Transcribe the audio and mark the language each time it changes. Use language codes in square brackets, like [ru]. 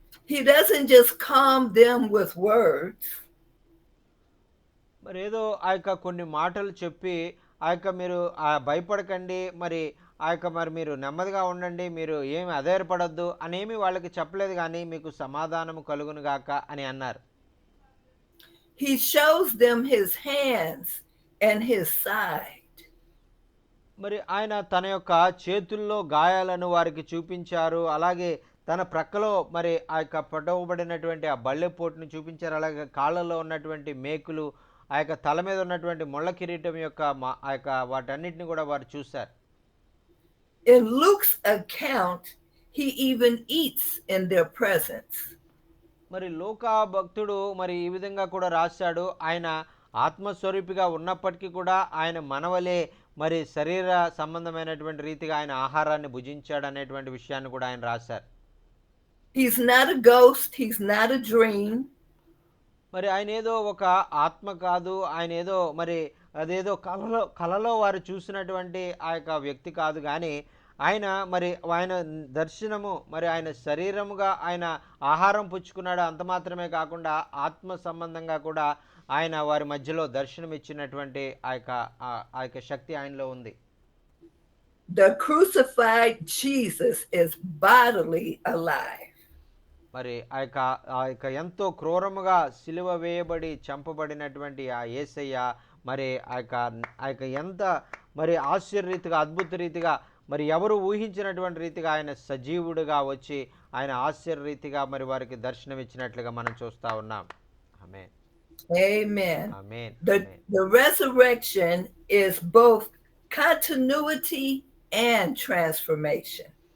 [en] He doesn't just calm them with words. [te] మరి ఏదో కొన్ని మాటలు చెప్పి మీరు భయపడకండి, మరి మరి మీరు నెమ్మదిగా ఉండండి, మీరు ఏమి అధైర్యపడొద్దు అనేమి వాళ్ళకి చెప్పలేదు, కానీ మీకు సమాధానము కలుగును గాక అని అన్నారు. [en] He shows them his hands and his side. [te] మరి ఆయన తన యొక్క చేతుల్లో గాయాలను వారికి చూపించారు, అలాగే తన ప్రక్కలో మరి పడవబడినటువంటి ఆ బల్లెపోటును చూపించారు, అలాగే కాళ్ళలో ఉన్నటువంటి మేకులు, తల మీద ఉన్నటువంటి ముళ్ళ కిరీటం యొక్క వాటన్నిటిని కూడా వారు చూశారు. [en] In Luke's account, he even eats in their presence. [te] మరి లూకా భక్తుడు మరి ఈ విధంగా కూడా రాశాడు, ఆయన ఆత్మస్వరూపిగా ఉన్నప్పటికీ కూడా ఆయన మనవలే మరి శరీర సంబంధమైనటువంటి రీతిగా ఆయన ఆహారాన్ని భుజించాడు అనేటువంటి విషయాన్ని కూడా ఆయన రాశారు. [en] He's not a ghost, he's not a dream. [te] మరి ఆయన ఏదో ఒక ఆత్మ కాదు, ఆయన ఏదో మరి అదేదో కలలో వారు చూసినటువంటి ఆ యొక్క వ్యక్తి కాదు, కానీ ఆయన దర్శనము మరి ఆయన శరీరముగా ఆయన ఆహారం పుచ్చుకున్నాడు. అంత మాత్రమే కాకుండా ఆత్మ సంబంధంగా కూడా ఆయన వారి మధ్యలో దర్శనం ఇచ్చినటువంటి ఆ యొక్క శక్తి ఆయనలో ఉంది. [en] The crucified Jesus is bodily alive. [te] మరి ఆ యొక్క ఎంతో క్రూరముగా సిలువ వేయబడి చంపబడినటువంటి ఆ యేసయ్య మరి ఆ యొక్క ఎంత మరి ఆశ్చర్యరీతిగా అద్భుత రీతిగా మరి ఎవరు ఊహించినటువంటి రీతిగా ఆయన సజీవుడుగా వచ్చి ఆయన ఆశ్చర్యరీతిగా మరి వారికి దర్శనం ఇచ్చినట్లుగా మనం చూస్తా ఉన్నాం. ఆమేన్. [en] Amen. [te] Amen. [en] The resurrection is both continuity and transformation.